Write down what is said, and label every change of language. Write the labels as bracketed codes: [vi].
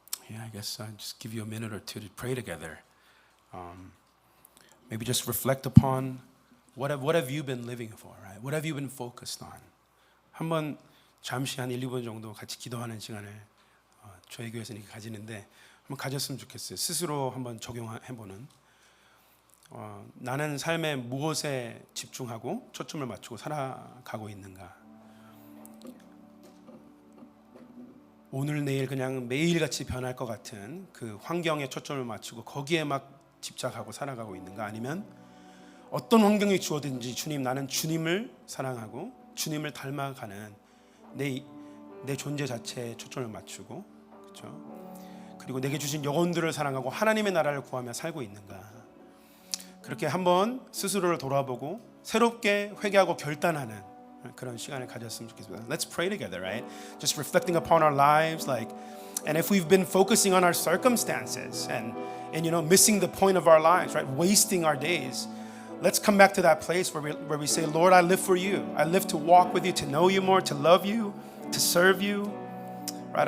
[en] Yeah, I guess I'll just give you a minute or two to pray together. Maybe just reflect upon what have you been living for, right? What have you been focused on? [ko] 한번 잠시 한 1, 2분 정도 같이 기도하는 시간을 저희 교회에서 이렇게 가지는데 한번 가졌으면 좋겠어요. 스스로 한번 적용해보는. 나는 삶의 무엇에 집중하고 초점을 맞추고 살아가고 있는가? 오늘 내일 그냥 매일같이 변할 것 같은 그 환경에 초점을 맞추고 거기에 막 집착하고 살아가고 있는가? 아니면 어떤 환경이 주어든지 주님, 나는 주님을 사랑하고 주님을 닮아가는 내 존재 자체에 초점을 맞추고, 그렇죠? 그리고 내게 주신 영혼들을 사랑하고 하나님의 나라를 구하며 살고 있는가? 그렇게 한번 스스로를 돌아보고 새롭게 회개하고 결단하는 그런 시간을 가졌으면 좋겠습니다. [en] Let's pray together, right? Just reflecting upon our lives, and if we've been focusing on our circumstances and missing the point of our lives, right? Wasting our days. Let's come back to that place where we say, Lord, I live for you. I live to walk with you, to know you more, to love you, to serve you, right?